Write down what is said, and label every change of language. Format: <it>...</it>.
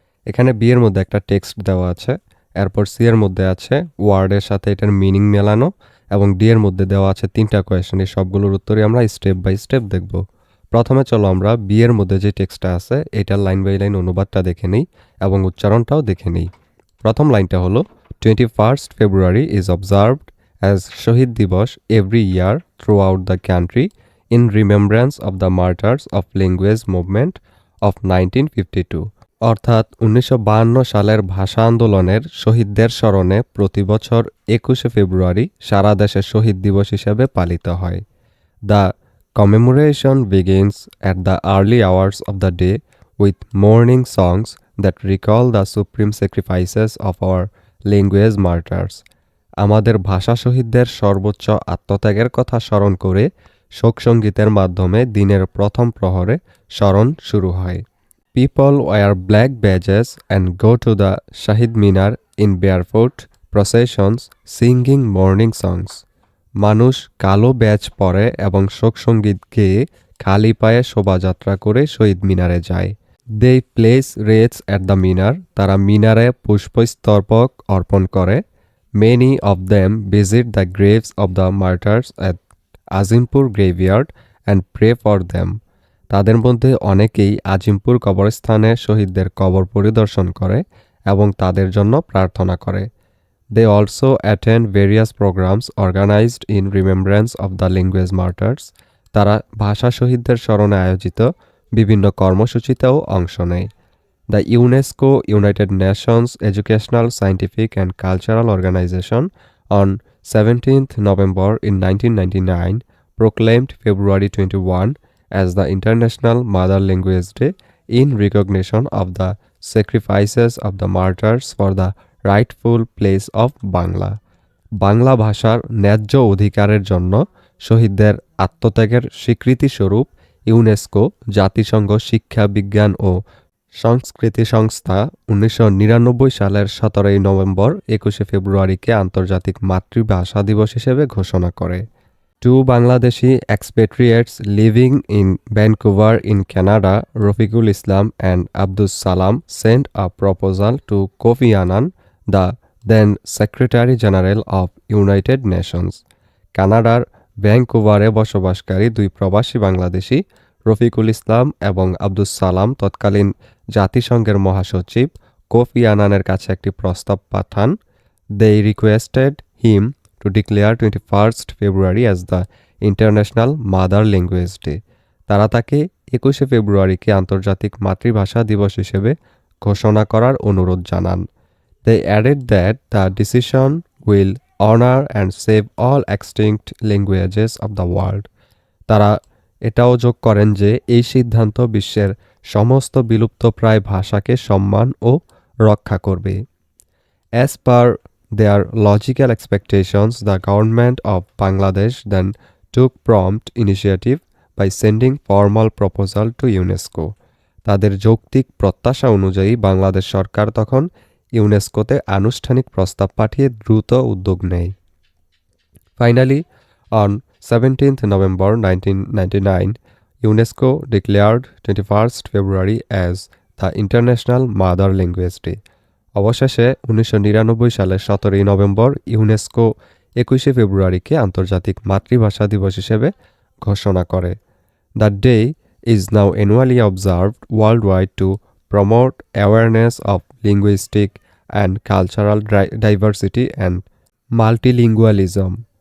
<bn>এখানে বি এর মধ্যে একটা টেক্সট দেওয়া আছে, এরপর সি এর মধ্যে আছে ওয়ার্ডের সাথে এটার মিনিং মেলানো, এবং ডি এর মধ্যে দেওয়া আছে 3টা কোয়েশ্চেন। এই সবগুলোর উত্তরই আমরা স্টেপ বাই স্টেপ দেখব। প্রথমে চলো আমরা বি এর মধ্যে যে টেক্সটটা আছে এটার লাইন বাই লাইন অনুবাদটা দেখে নিই এবং উচ্চারণটাও দেখে নিই। প্রথম লাইনটা হলো</bn> <en>21st February is observed as Shaheed Dibas every year throughout the country in remembrance of the martyrs of language movement of 1952।</en> <bn>অর্থাৎ 1952 সালের ভাষা আন্দোলনের শহীদদের স্মরণে প্রতি বছর 21শে ফেব্রুয়ারি সারা দেশে শহীদ দিবস হিসেবে পালিত হয়।</bn> <en>The commemoration begins at the early hours of the day with morning songs that recall the supreme sacrifices of our language martyrs।</en> <bn>আমাদের ভাষা শহীদদের সর্বোচ্চ আত্মত্যাগের কথা স্মরণ করে শোকসঙ্গীতের মাধ্যমে দিনের প্রথম প্রহরে স্মরণ শুরু হয়।</bn> <en>People wear black badges and go to the Shahid Minar in barefoot processions singing morning songs।</en> <bn>মানুষ কালো ব্যাজ পরে এবং শোকসঙ্গীত গেয়ে খালি পায়ে শোভাযাত্রা করে শহীদ মিনারে যায়।</bn> <en>they place wreaths at the Minar,</en> <bn>তারা মিনারে পুষ্পস্তবক অর্পণ করে।</bn> <en>Many of them visit the graves of the martyrs at Azimpur graveyard and pray for them.</en> <bn>তাদের মধ্যে অনেকেই আজিমপুর কবরস্থানে শহীদদের কবর পরিদর্শন করে এবং তাদের জন্য প্রার্থনা করে।</bn> <en>They also attend various programs organized in remembrance of the language martyrs।</en> <bn>তারা ভাষা শহীদদের স্মরণে আয়োজিত বিভিন্ন কর্মসূচিতেও অংশ নেয়।</bn> <en>The UNESCO United Nations Educational, Scientific and Cultural Organization on 17th November in 1999 proclaimed February 21 as the International Mother Language Day in recognition of the sacrifices of the martyrs for the rightful place of Bangla.</en> <bn>Bangla ভাষার ন্যায্য অধিকারের জন্য শহীদদের আত্মত্যাগের স্বীকৃতিস্বরূপ UNESCO, জাতিসংঘ শিক্ষা, বিজ্ঞান ও সংস্কৃতি সংস্থা 1999 সালের 17 নভেম্বর 21শে ফেব্রুয়ারিকে আন্তর্জাতিক মাতৃভাষা দিবস হিসেবে ঘোষণা করে।</bn> <en>Two Bangladeshi expatriates living in Vancouver in Canada, Rafiqul Islam and Abdus Salam, sent a proposal to Kofi Annan, the then Secretary General of United Nations।</en> <bn>কানাডার ভ্যাঙ্কুভারে বসবাসকারী দুই প্রবাসী বাংলাদেশি রফিকুল ইসলাম এবং আব্দুস সালাম তৎকালীন জাতিসংঘের মহাসচিব কোফি আনানের কাছে একটি প্রস্তাব পাঠান।</bn> <en>They requested him to declare 21st February as the International Mother Language Day।</en> <bn>তারা তাকে 21শে ফেব্রুয়ারিকে আন্তর্জাতিক মাতৃভাষা দিবস হিসেবে ঘোষণা করার অনুরোধ জানান।</bn> <en>They added that the decision will honor and save all extinct languages of the world।</en> <bn>তারা এটাও যোগ করেন যে এই সিদ্ধান্ত বিশ্বের সমস্ত বিলুপ্তপ্রায় ভাষাকে সম্মান ও রক্ষা করবে।</bn> <en>As per their logical expectations, the government of Bangladesh then took prompt initiative by sending formal proposal to UNESCO।</en> <bn>তাদের যৌক্তিক প্রত্যাশা অনুযায়ী বাংলাদেশ সরকার তখন ইউনেস্কোতে আনুষ্ঠানিক প্রস্তাব পাঠিয়ে দ্রুত উদ্যোগ নেয়।</bn> <en>Finally, on 17th November 1999, UNESCO declared 21st February as the International Mother Language Day।</en> <bn>অবশেষে 1999 সালের 17 নভেম্বর ইউনেস্কো 21শে ফেব্রুয়ারিকে আন্তর্জাতিক মাতৃভাষা দিবস হিসেবে ঘোষণা করে।</bn> <en>The day is now annually observed worldwide to promote awareness of linguistic and cultural diversity and multilingualism.</en>